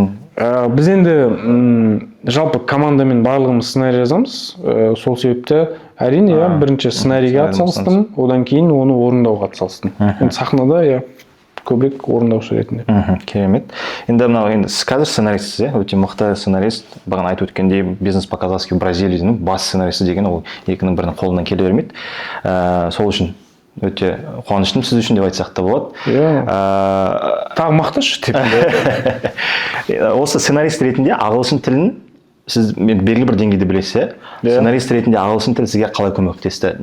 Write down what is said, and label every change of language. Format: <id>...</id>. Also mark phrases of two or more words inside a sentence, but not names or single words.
<kk>Біз енді жалпы командамен барлығымыз сценарий жазамыз. Сол себепті әрине бірінші сценарийге атсалыстым, одан кейін оны орындауға атсалыстым. Енді сахнада көбірек орындаушы ретінде. Керемет. Енді сіз қазір сценаристсіз, өте мықты сценарист. Бағана айтып өткендей, бизнес по-казахски в Бразилияның бас сценаристі деген ол екінің бірінің қолынан келе бермейді. Сол үшін өте қуаныштымын сіз үшін деп айтсақ та болады. Тағы мақташы деп. Осы сценарист ретінде ағылшын тілін сіз белгілі бір деңгейде білесіз, сценарист ретінде ағылшын тілі сізге қалай көмектесті?</kk>